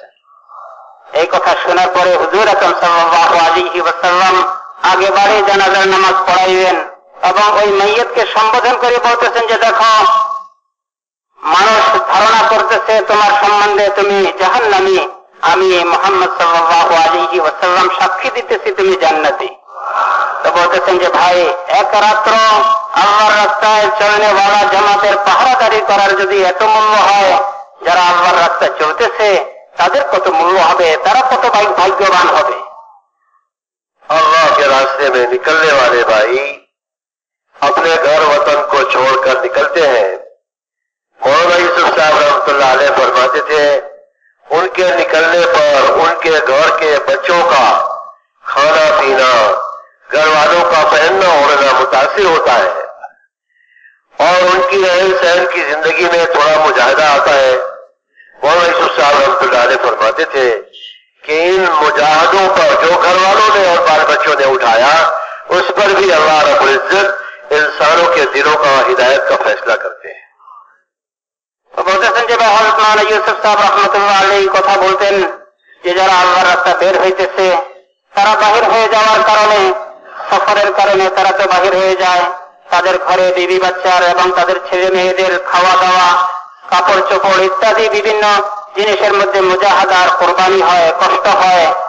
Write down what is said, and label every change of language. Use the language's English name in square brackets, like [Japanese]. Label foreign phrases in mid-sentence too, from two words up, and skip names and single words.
[Bangla] এই কথা শোনার পরে হুজুর আকরাম সাল্লাল্লাহু আলাইহি ওয়াসাল্লাম আগে বাড়ি জানাজার নামাজ পড়াইবেন এবং ওই মাইয়িতকে সম্বোধন করে বলতেছেন যে দেখো, মানুষ ধারণা করতেছে তোমার সম্বন্ধে তুমি জাহান্নামী, আমি মুহাম্মদ সাল্লাল্লাহু আলাইহি ওয়াসাল্লাম সাক্ষী দিতেছি তুমি জান্নাতি. তো বলতেছেন যে ভাই, এক রাত্র আল্লাহর রাস্তায় চলনেওয়ালা জামাতের পাহারাদারি করার যদি এত মূল্য হয়, যারা আল্লাহর রাস্তায় চলতেছে তাদের কত মূল্য হবে, তারা কত ভাগ্যবান হবে. [Urdu] اللہ کے راستے میں نکلنے والے بھائی اپنے گھر وطن کو چھوڑ کر نکلتے ہیں. مولانا یوسف صاحب رحمۃ اللہ علیہ فرماتے تھے ان کے نکلنے پر ان کے گھر کے بچوں کا کھانا پینا، گھر والوں کا پہننا اوڑھنا متاثر ہوتا ہے اور ان کی رہن سہن کی زندگی میں تھوڑا مجاہدہ آتا ہے. مولانا یوسف صاحب رحمۃ اللہ علیہ فرماتے تھے کہ ان مجاہدوں پر جو گھر والوں نے اور بال بچوں نے اٹھایا، اس پر بھی اللہ رب العزت انسانوں کے دلوں کا ہدایت کا فیصلہ کرتے ہیں. [Bangla] বলতেছেন যে হযরত মাওলানা ইউসুফ সাহেব রাহমাতুল্লাহ আলাইহি কথা বলতেন যে যারা আল্লাহর রাস্তা বের হইতেছে তারা বাহির হয়ে যাওয়ার কারণে, সফরের কারণে তারা তো বাহির হয়ে যায়, তাদের ঘরে বিবি বাচ্চার এবং তাদের ছেলে মেয়েদের খাওয়া দাওয়া, কাপড় চোপড় ইত্যাদি বিভিন্ন জিনিসের মধ্যে মুজাহাদার কোরবানি হয়, কষ্ট হয়.